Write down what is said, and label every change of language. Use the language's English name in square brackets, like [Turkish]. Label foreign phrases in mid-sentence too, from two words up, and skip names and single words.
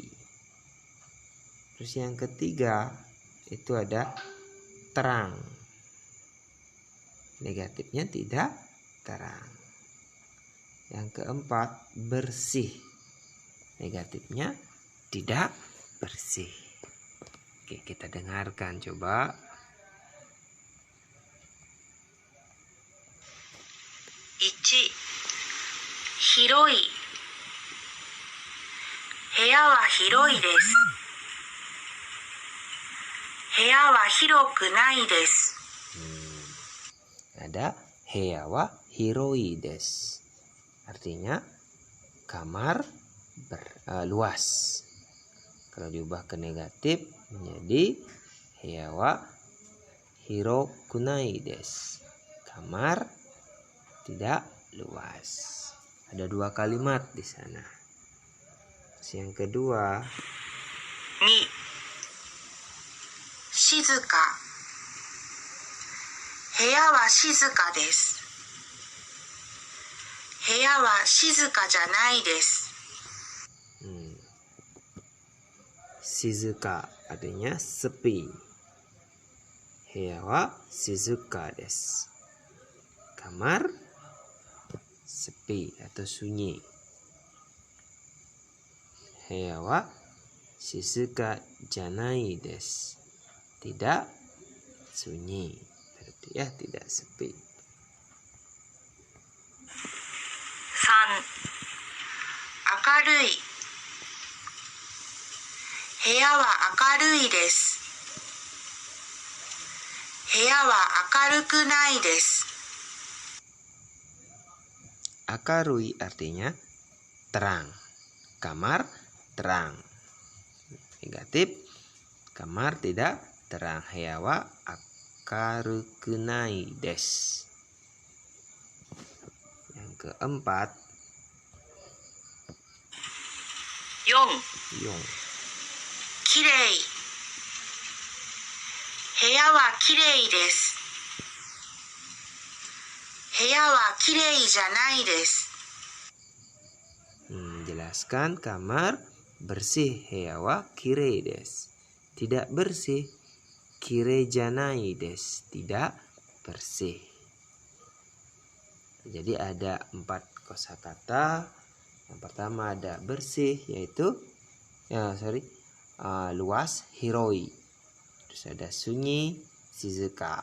[Indonesian] Terus yang ketiga itu ada terang. Negatifnya tidak terang. Yang keempat bersih. Negatifnya tidak bersih. Oke, kita dengarkan coba. [Japanese] 一、広い. 部屋は広いです. 部屋は広くないです. Ada 部屋は広いです. [Indonesian] Artinya kamar luas. Kalau diubah ke negatif menjadi [Japanese] 部屋は広くないです. [Indonesian] Kamar tidak luas. Ada 2 kalimat di sana. Terus yang kedua, Ni, shizuka. [Japanese] 部屋は静かです. 部屋は静かじゃないです. [Indonesian] shizuka artinya sepi. [Japanese] 部屋は静かです. [Indonesian] Kamar sepi atau sunyi. [Japanese] 部屋は静かじゃないです. [Indonesian] Tidak sunyi. Berarti ya tidak sepi. 3. [Japanese] 明るい。部屋は明るいです。部屋は明るくないです。 [Indonesian] Akarui artinya terang. Kamar terang. Negatif. Kamar tidak terang. [Japanese] 部屋は明るくないです. [Indonesian] Yang keempat. 4. 4. [Japanese] きれい。部屋はきれいです。部屋はきれいじゃないです。 [Indonesian] Jelaskan kamar bersih. [Japanese] 部屋はきれいです. [Indonesian] Tidak bersih. [Japanese] きれいじゃないです. [Indonesian] Tidak bersih. Jadi ada 4 kosakata. Yang pertama ada bersih, yaitu luas, hiroi. Terus ada sunyi, shizuka.